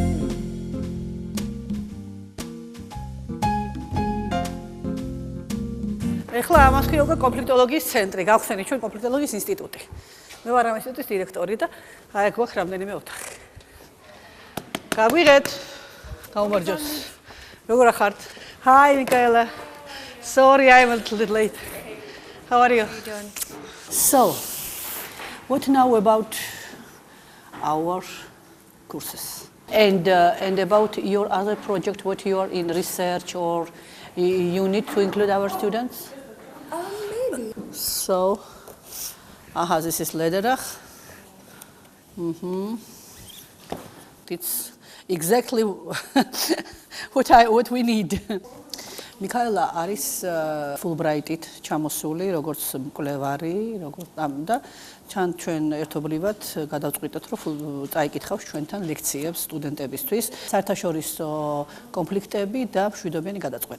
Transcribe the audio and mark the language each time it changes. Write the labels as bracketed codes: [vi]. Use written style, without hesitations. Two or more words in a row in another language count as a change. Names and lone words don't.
[ka] ეხლა ამას ხიობა კონფლიქტოლოგიის ცენტრი, გავხსენით ჩვენ კონფლიქტოლოგიის ინსტიტუტი. მე ვარ ამ ინსტიტუტის დირექტორი და აი აქ გვაქვს რამდენიმე ოთახი. გაგვიღეთ. გაუმარჯოს. როგორ ახართ? [en] Hi, Michaela. Sorry, I'm a little bit late. How are you? So, what now about our courses? And about your other project, what you are in research or you need to include our students? Maybe. So, this is Lederach. It's exactly what we need. [ka] მიქაელა არის Fulbright-ით ჩამოსული, როგორც მკვლევარი, როგორც და ჩვენ ერთობლივად გადავწყვიტეთ, რომ წაიკითხავს ჩვენთან ლექციებს სტუდენტებისთვის, საერთაშორისო კონფლიქტები და მშვიდობიანი გადაწყვეტა.